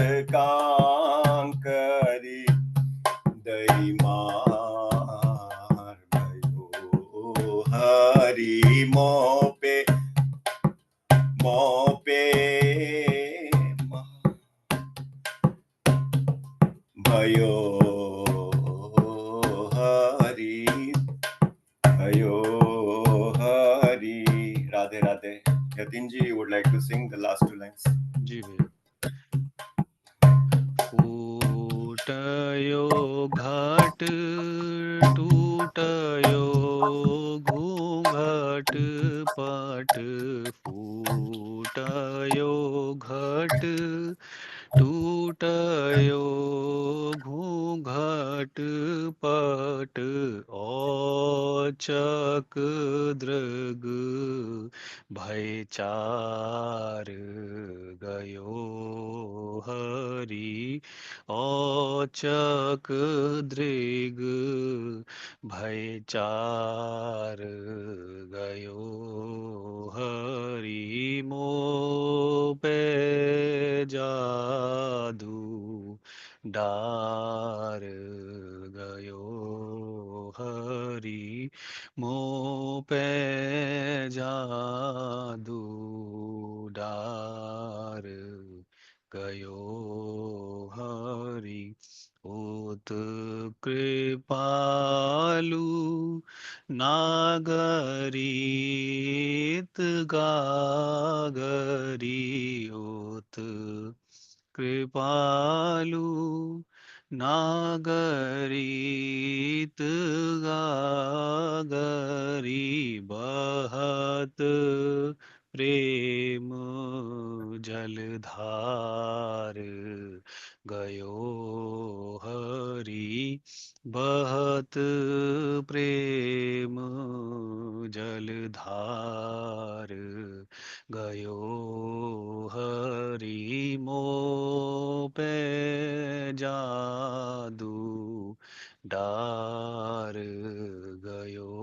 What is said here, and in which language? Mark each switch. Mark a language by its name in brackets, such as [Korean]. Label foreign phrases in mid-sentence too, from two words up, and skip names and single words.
[Hindi] कांकरी दैमार भयो हरि मोह पे भयो हरि भयो हरि राधे राधे यतीन जी [English] you would like to sing the last two lines [Hindi] जी भैया। फूटयो घाट टूटयो घूंघट पट फूटयो घट टूटयो घूंघट पट औचक दृग भयचार गयो हरि औचक दृग भयचार गयो हरि मोह पे जादू डार गयो हरि मोह पे जादू डार गयो हरि उत कृपालु नागरीत गागरी उत कृपालु नागरीत गागरी बहत प्रेम जलधार गयो हरि बहत प्रेम जलधार गयो हरि मोह पे जादू डार गयो